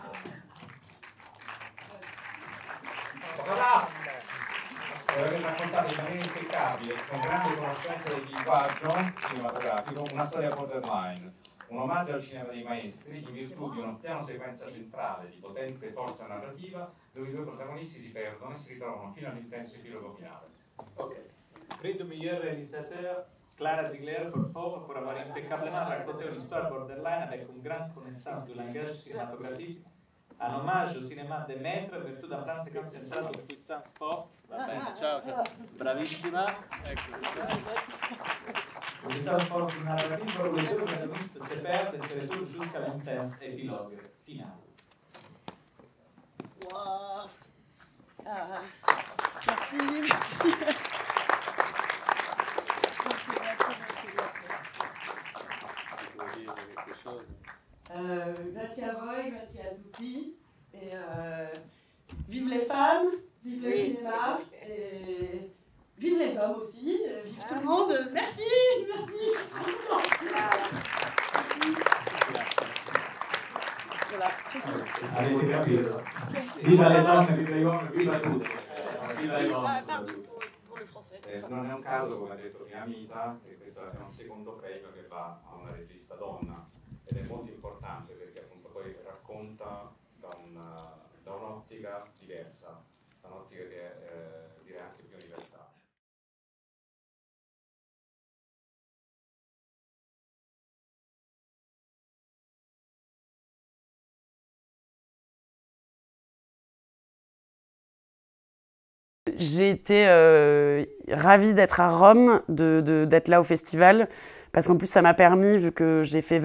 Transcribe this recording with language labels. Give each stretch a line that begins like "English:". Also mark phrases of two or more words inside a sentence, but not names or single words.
Italian: Per aver raccontato in maniera impeccabile, con grande conoscenza del linguaggio cinematografico, una storia borderline, un omaggio al cinema dei maestri in virtù di uno piano sequenza centrale di potente forza narrativa, dove i due protagonisti si perdono e si ritrovano fino all'intenso epilogo finale. Ok.
French: Premio meilleur réalisateur, Clara Ziegler pour avoir impeccablement raconté une histoire borderline avec une grande connaissance du langage cinématographique, un hommage au cinéma des maîtres, vertu d'un plan séquence centrale de puissance forte.
Italian: Va bene, ciao, ciao. Bravissima. Ecco.
French: Puissance forte narrative où les deux protagonistes se perdent et se retrouvent jusqu'à l'intense épilogue final. Wow. Merci, merci.
Italian: Grazie a voi, grazie a tutti.
French: Et vive les femmes, vive le cinéma, et vive les hommes aussi, vive tout le monde. Merci, merci, je suis trop contente. Voilà, très cool.
Italian: Avete capito? Viva le donne, viva gli uomini, viva tutti. Viva le donne.
French: Pardon pour le français.
Italian: Non è un caso, come ha detto mia amica, che questo è un secondo premio che va a una regista donna, ed è molto importante perché appunto poi racconta da un'ottica diversa, da un'ottica che è direi anche più universale.
French: J'ai été ravie d'être à Rome, d'être là au festival, parce qu'en plus ça m'a permis, vu que j'ai fait